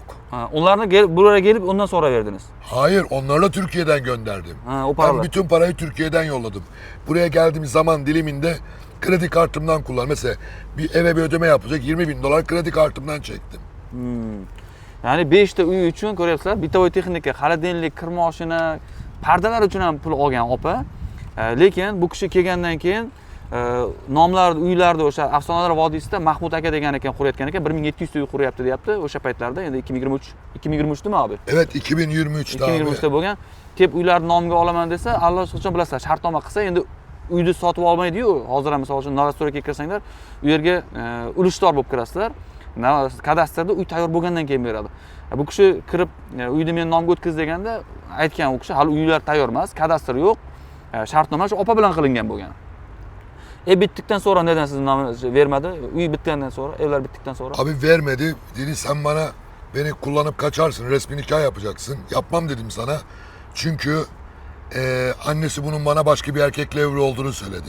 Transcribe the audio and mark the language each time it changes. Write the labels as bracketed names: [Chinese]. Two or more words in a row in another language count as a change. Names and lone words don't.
[Turkish] Onlarını buraya gelip ondan sonra verdiniz. Hayır, onları da Türkiye'den gönderdim. O paralar. Ben bütün parayı Türkiye'den yolladım. Buraya geldiğim zaman diliminde kredi kartımdan kullan. Mesela bir eve bir ödeme yapacak, 20 bin dolar kredi kartımdan çektim. [Uzbek] Yani 5 ta uy uchun ko'ryapsizlar, [Russian] бытовая техника, [Uzbek] xolodilnik, kir moshina, pardalar uchun ham pul olgan opa. Lekin bu kishi kelgandan keyin nomlar uylarda o'sha Afsonalar vodiysida Mahmud aka degan ekan qurayotgan ekan, 1700 ta uy quryapti deyapti o'sha paytlarda. Endi 2023'dimi abi? [Turkish] Evet, 2023'te abi. [Uzbek] 2023'te bo'lgan. Kelib uylarni nomiga olaman desa, allaqachon bilasizlar, shartnoma qilsa endi uyni sotib olmaydi-yu. Hozir ham misol uchun Novostroyga kirsanglar, u yerga ulushdor bo'lib kirasizlar. Kadastrda uy tayyor bo'lgandan keyin beradi. Bu kishi kirib uyni men nomga o'tkiz deganda aytgan u kishi, hali uylar tayyor emas, kadastr yo'q. Shartnoma shu opa bilan qilingan bo'lgan. [Turkish] Bittikten sonra neden sizin nomingizni vermedi? [Uzbek] Uy bitgandan [Turkish] sonra, evler bittikten sonra. Abi vermedi. Dedi sen bana beni kullanıp kaçarsın, resmi nikah yapacaksın. Yapmam dedim sana. Çünkü annesi bunun bana başka bir erkekle evli olduğunu söyledi.